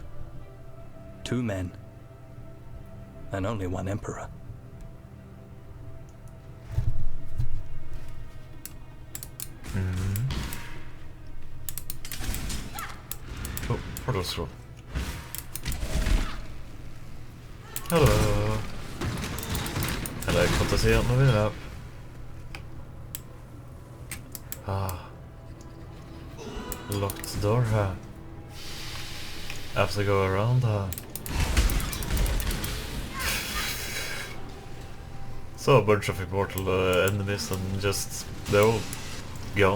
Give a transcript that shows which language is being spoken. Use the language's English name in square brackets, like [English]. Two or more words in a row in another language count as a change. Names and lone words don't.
[English] Two men, and only one emperor. Oh, portal scroll. Hello. [Norwegian] Jeg har ikke fått å si at nå vinner jeg. [English] Locked door [Norwegian] her. [English] I have to go around her. Saw a bunch of immortal enemies and just, they're all gone.